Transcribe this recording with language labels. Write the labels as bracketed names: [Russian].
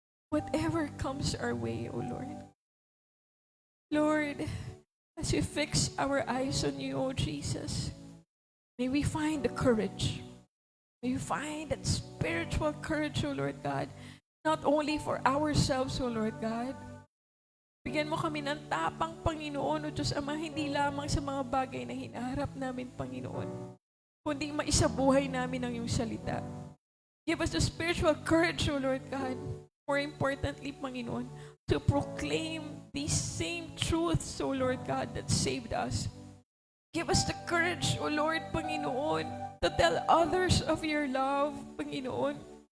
[English] Whatever comes our way, O Lord. Lord, as we fix our eyes on you, O Jesus, may we find the courage. May we find that spiritual courage, O Lord God, not only for ourselves, O Lord God. [Filipino] Bigyan mo kami ng tapang, Panginoon, O Diyos Ama, hindi lamang sa mga bagay na hinaharap namin, Panginoon, kundi maisabuhay namin ang iyong salita. [English] Give us the spiritual courage, O Lord God. More importantly, Panginoon, to proclaim these same truths, O Lord God, that saved us. Give us the courage, O Lord, Panginoon, to tell others of your love, Panginoon.